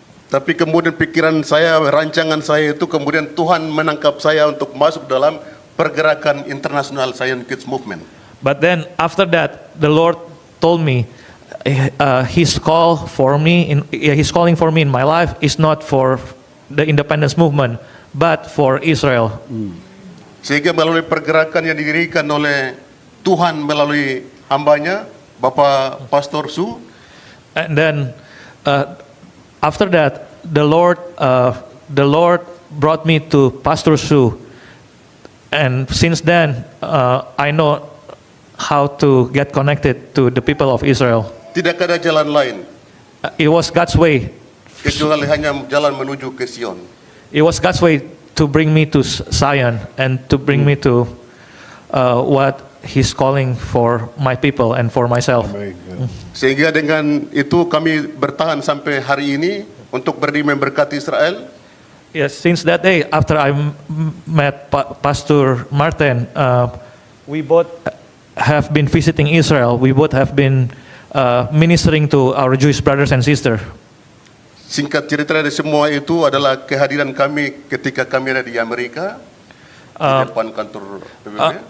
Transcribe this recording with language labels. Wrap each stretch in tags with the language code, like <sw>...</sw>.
<id>Tapi kemudian pikiran saya, rancangan saya itu kemudian Tuhan menangkap saya untuk masuk dalam pergerakan internasional Zion Kids Movement.</id> <en>But then after that, the Lord told me, His call for me, His calling for me in my life is not for the independence movement, but for Israel.</en> <id>Sehingga melalui pergerakan yang didirikan oleh Tuhan melalui hambanya, Bapak Pastor Su,</id> <en>And then after that, the Lord brought me to Pastor Su, and since then I know how to get connected to the people of Israel.</en> <id>tidak ada jalan lain</id> <en>It was God's way.</en> <id>kecuali hanya jalan menuju ke Sion.</id> <en>It was God's way to bring me to Zion and to bring me to what He's calling for my people and for myself.</en> <id>Sehingga dengan itu kami bertahan sampai hari ini untuk berdiri memberkati Israel.</id> <en>Yes, since that day, after I met Pastor Martin, we both have been visiting Israel. We both have been ministering to our Jewish brothers and sisters.</en> <id>Singkat cerita dari semua itu adalah kehadiran kami ketika kami ada di Amerika di depan kantor PBB.</id>